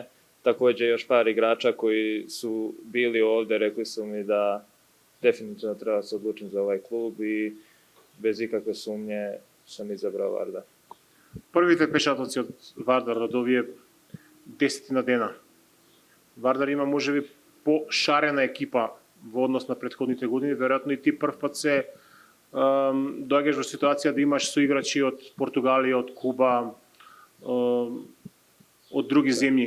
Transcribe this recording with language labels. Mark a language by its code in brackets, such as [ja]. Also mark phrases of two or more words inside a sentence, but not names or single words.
[sr] Takođe još par igrača koji su bili ovde, rekli su mi da definitivno treba se odlučiti za ovaj klub i bez ikakve sumnje sam izabrao Vardar. [mk] Првите пешатоци од Вардар од овие 10 дена. Вардар има можеби пошарена екипа во однос на претходните години, веројатно и ти прв пат се доаѓаш во ситуација да имаш соиграчи од Португалија, од Куба, од други земји.